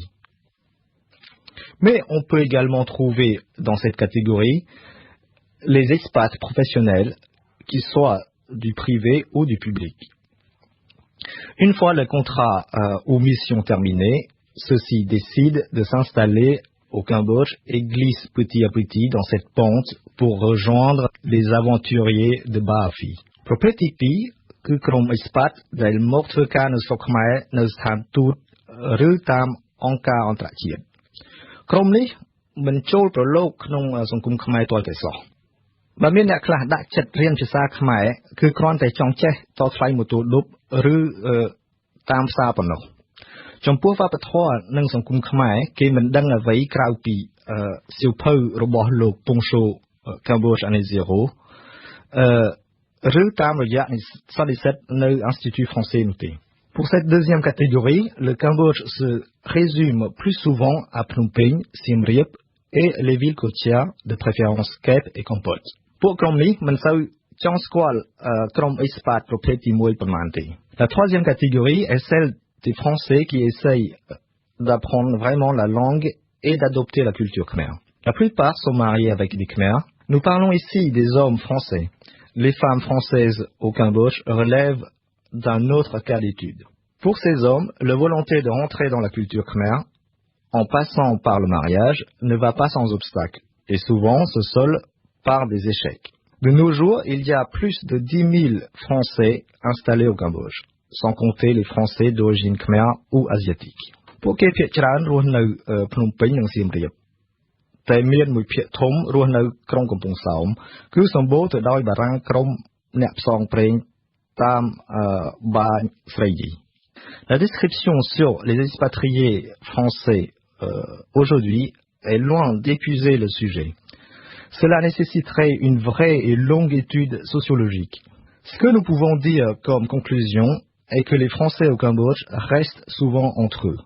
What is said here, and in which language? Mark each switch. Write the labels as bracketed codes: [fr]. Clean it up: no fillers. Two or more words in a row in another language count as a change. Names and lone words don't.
[fr] Mais on peut également trouver dans cette catégorie les expats professionnels qui soient du privé ou du public. Une fois le contrat ou mission terminé, ceux-ci décident de s'installer au Cambodge et glissent petit à petit dans cette pente pour rejoindre les aventuriers de Baafi. [km] ប្រភេទទី2គឺក្រុម expat ដែលមកធ្វើការនៅស្រុកខ្មែរនៅស្ថានទូតឬតាមអង្គការអន្តរជាតិក្រុមនេះមិនចូលប្រឡូកក្នុងសង្គមខ្មែរទាល់តែសោះបើមានអ្នកខ្លះដាក់ចិត្តរៀនភាសាខ្មែរគឺគ្រាន់តែចង់ចេះតថ្លៃម៉ូតូឌុបឬតាមផ្សារប៉ុណ្ណោះចំពោះវប្បធម៌និងសង្គមខ្មែរគេមិនដឹងអ្វីក្រៅពីសៀវភៅរបស់លោក Poncho Cambodge année [fr] 0 [km] ឬតាមរយៈសន្និសីទនៅ Institut Français នោះទេ [fr] Pour cette deuxième catégorie, le Cambodge se résume plus souvent à Phnom Penh, Siem Reap et les villes côtières, de préférence Kep et Kampot. Pour [km] ក្រុមនេះមិនសូវចង់ស្គាល់ក្រុម expat ប្រភេទទី1ប៉ុន្មានទេ [fr] La troisième catégorie est celle des Français qui essayent d'apprendre vraiment la langue et d'adopter la culture khmer. La plupart sont mariés avec des Khmers. Nous parlons ici des hommes français. Les femmes françaises au Cambodge relèvent d'un autre cas d'étude. Pour ces hommes, la volonté de rentrer dans la culture khmer, en passant par le mariage, ne va pas sans obstacle, et souvent se solde par des échecs. De nos jours, il y a plus de 10 000 Français installés au Cambodge, sans compter les Français d'origine khmer ou asiatique. [km] ពួកគេភាគច្រើនរស់នៅភ្នំពេញនិងសៀមរាបតែមានមួយភាគធំរស់នៅក្រុងកំពង់សោមគឺសម្បូរទៅដោយបារាំងក្រុមអ្នកផ្សងព្រេងតាមបាញស្រីយី [fr] La description sur les expatriés français aujourd'hui est loin d'épuiser le sujet. Cela nécessiterait une vraie et longue étude sociologique. Ce que nous pouvons dire comme conclusion est que les Français au Cambodge restent souvent entre eux.